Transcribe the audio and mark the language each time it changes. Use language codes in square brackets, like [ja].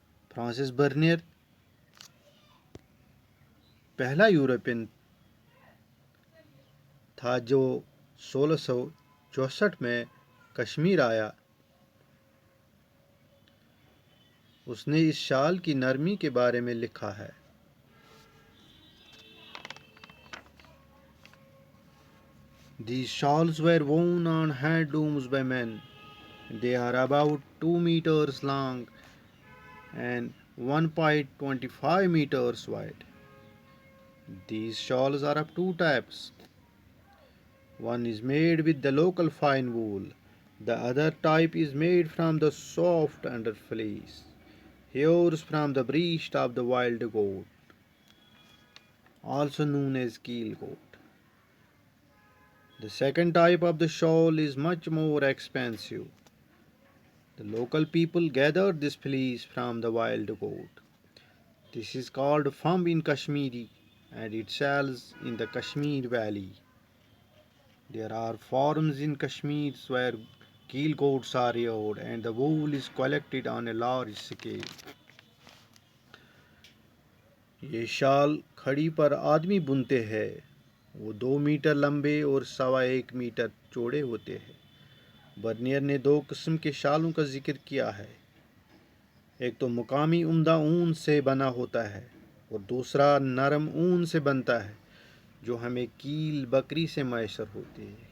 [ur] Francis برنیر پہلا European تھا جو 1664 میں کشمیر آیا. اس نے اس شال کی نرمی کے بارے میں لکھا ہے. [en] These shawls were worn on handlooms by men. They are about 2 meters long and 1.25 meters wide. These shawls are of two types. One is made with the local fine wool. The other type is made from the soft under fleece, hairs from the breast of the wild goat, also known as keel goat. The second type of the shawl is much more expensive. The local people gathered this fleece from the wild goat. This is called fumb in Kashmiri and it sells in the Kashmir Valley. There are farms in Kashmir where keel goats are reared and the wool is collected on a large scale. [ur] یہ شال کھڑی پر آدمی بنتے ہیں. وہ 2 metre لمبے اور 1.25 metre چوڑے ہوتے ہیں. برنیر نے 2 قسم کے شالوں کا ذکر کیا ہے. ایک تو مقامی عمدہ اون سے بنا ہوتا ہے اور دوسرا نرم اون سے بنتا ہے جو ہمیں کیل بکری سے میسر ہوتی ہے.